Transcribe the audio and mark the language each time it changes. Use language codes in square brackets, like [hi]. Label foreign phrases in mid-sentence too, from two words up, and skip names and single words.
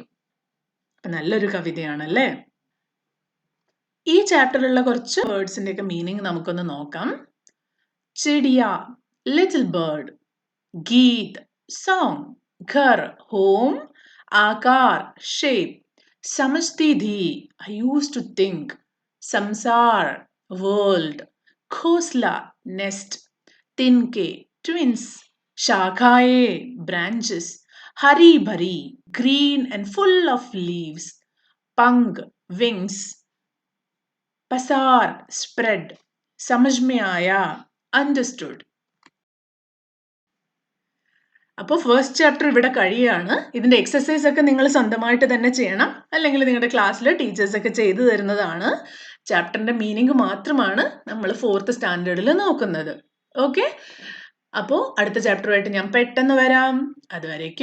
[ml] നല്ലൊരു കവിതയാണല്ലേ. ഈ ചാപ്റ്ററിലുള്ള കുറച്ച് വേർഡ്സിന്റെ ഒക്കെ മീനിങ് നമുക്കൊന്ന് നോക്കാം. [en] ചിടിയ, little bird. ഗീത്, സോങ്. ഘർ, ഹോം. [hi] ആകാർ, ഷേപ്പ്. समझती थी, [en] I used to think. [hi] സംസാർ, world. घोंसला, nest. तिनके, twins. शाखाएं, branches. हरी भरी, [en] green and full of leaves. [hi] पंख, wings. पसार, spread. समझ में आया, [en] understood. [ml] അപ്പോൾ ഫസ്റ്റ് ചാപ്റ്റർ ഇവിടെ കഴിയാണ്. ഇതിന്റെ എക്സസൈസ് ഒക്കെ നിങ്ങൾ സ്വന്തമായിട്ട് തന്നെ ചെയ്യണം, അല്ലെങ്കിൽ നിങ്ങളുടെ ക്ലാസ്സിൽ ടീച്ചേഴ്സ് ഒക്കെ ചെയ്തു തരുന്നതാണ്. ചാപ്റ്ററിന്റെ മീനിങ് മാത്രമാണ് നമ്മൾ 4th സ്റ്റാൻഡേർഡിൽ നോക്കുന്നത്. ഓക്കെ, അപ്പോൾ അടുത്ത ചാപ്റ്ററുമായിട്ട് ഞാൻ പെട്ടെന്ന് വരാം.